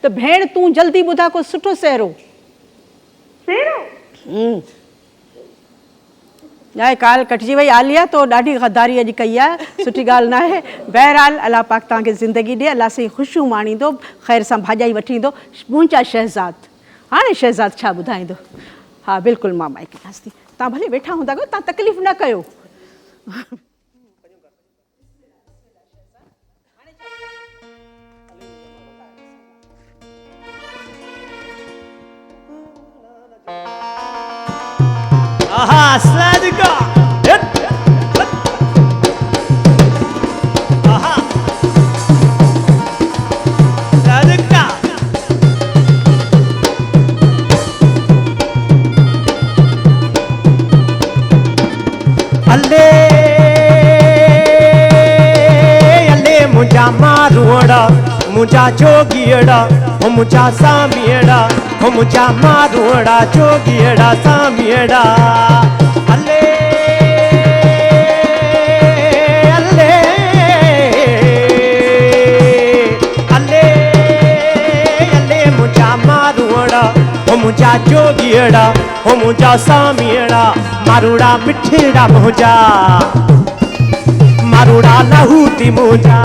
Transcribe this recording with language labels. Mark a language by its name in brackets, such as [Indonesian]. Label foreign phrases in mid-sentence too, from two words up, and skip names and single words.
[Sindhi] त भेण तूं जल्दी ॿुधा को सुठो सेरो। काल कटिजी वई आलिया, तो ॾाढी गद्दारी अॼु कई आहे, सुठी ॻाल्हि न आहे। बहरहाल अलाह पाक तव्हांखे ज़िंदगी ॾिए, अलाह साईं ख़ुशियूं माणींदो, ख़ैर सां भाॼाई वठी ईंदो। मुंहिंजा शहज़ाद हाणे शहज़ाद छा ॿुधाईंदो। हा बिल्कुलु मां माइक ॾियांसि थी, तव्हां भले वेठा हूंदा कयो, तव्हां तकलीफ़ न कयो। Aha, Sadika. Aha. Sadika. Alle, alle मुझा मारूड़ा, मुझा जोगियड़ा, ओ मुझा सामियड़ा, ओ मुझा मारूड़ा जोगियड़ा सामियड़ा। अल्ले अल्ले अल्ले अल्ले मुझा मारूड़ा, ओ मुझा जोगियड़ा, ओ मुझा सामियड़ा। मारूड़ा मिठड़ा मुझा, मारूड़ा लहूती मुझा।